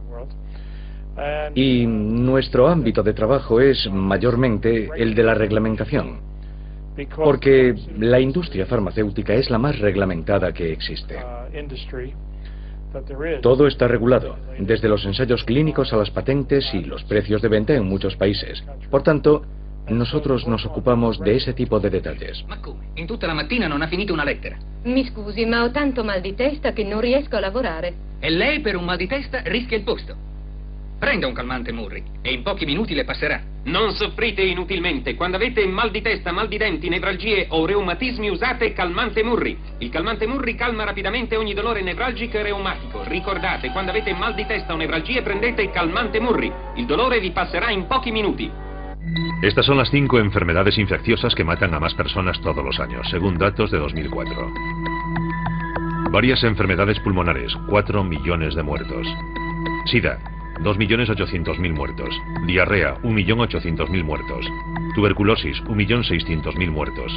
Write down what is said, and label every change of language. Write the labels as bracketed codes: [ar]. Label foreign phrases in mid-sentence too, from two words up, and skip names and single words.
[es] Y nuestro ámbito de trabajo es mayormente el de la reglamentación, porque la industria farmacéutica es la más reglamentada que existe. Todo está regulado, desde los ensayos clínicos a las patentes y los precios de venta en muchos países. Por tanto, nosotros nos ocupamos de ese tipo de detalles. [it] Ma come? In tutta la mattina non ha finito una lettera. Mi scusi, ma ho tanto mal di testa che non riesco a lavorare. E lei per un mal di testa rischia il posto. Prenda un calmante, Murray, e in pochi minuti le passerà. Non soffrite inutilmente. Quando avete mal di testa, mal di denti, nevralgie o reumatismi usate calmante Murri. Il calmante Murri calma rapidamente ogni dolore nevralgico e reumatico. Ricordate, quando avete mal di testa o nevralgie prendete il calmante Murri. Il dolore vi passerà in pochi minuti. [es] Estas son las 5 enfermedades infecciosas que matan a más personas todos los años, según datos de 2004. Varias enfermedades pulmonares, 4 millones de muertos. SIDA, 2.800.000 muertos. Diarrea, 1.800.000 muertos. Tuberculosis, 1.600.000 muertos.